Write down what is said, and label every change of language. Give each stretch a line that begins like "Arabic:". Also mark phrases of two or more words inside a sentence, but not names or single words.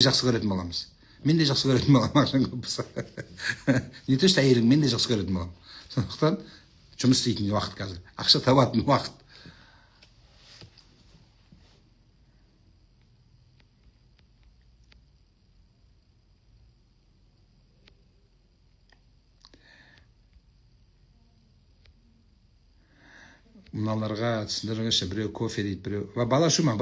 Kazakh: жақсы көретін боламыз. Мен де жақсы көретін боламын, ақшаң көп болса.
Russian: Не то что
Kazakh: әйелің, мен де жақсы көретін боламын. Сондықтан жұмыс істейтін уақыт қазір. Ақша табатын уақыт. Мыналарға түсіндіріңізші, біреу кофе дейді, біреу бала шу ма?